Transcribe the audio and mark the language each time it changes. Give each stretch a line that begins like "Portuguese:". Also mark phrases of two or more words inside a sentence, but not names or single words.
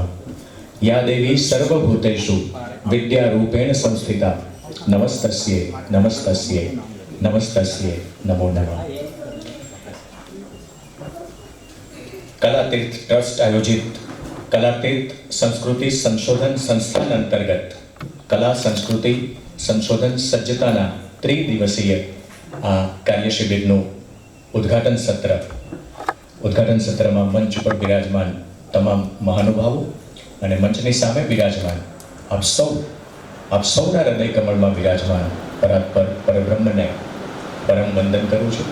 Sanskrit: या देवी सर्वभूतेषु विद्यारूपेण संस्थिता नमस्तस्यै नमस्तस्यै नमस्तस्यै नमो नमः.
Gujarati: કલાતીર્થ ટ્રસ્ટ આયોજિત કલાતીર્થ સંસ્કૃતિ સંશોધન સંસ્થાન અંતર્ગત કલા સંસ્કૃતિ સંશોધન સજ્જતાના ત્રિદિવસીય આ કાર્ય શિબિરનું ઉદ્ઘાટન સત્રમાં મંચ ઉપર બિરાજમાન તમામ મહાનુભાવો અને મંચની સામે બિરાજમાન આપ સૌના હૃદય કમળમાં બિરાજમાન પરાત્પર પરબ્રહ્મને પરમ વંદન કરું છું.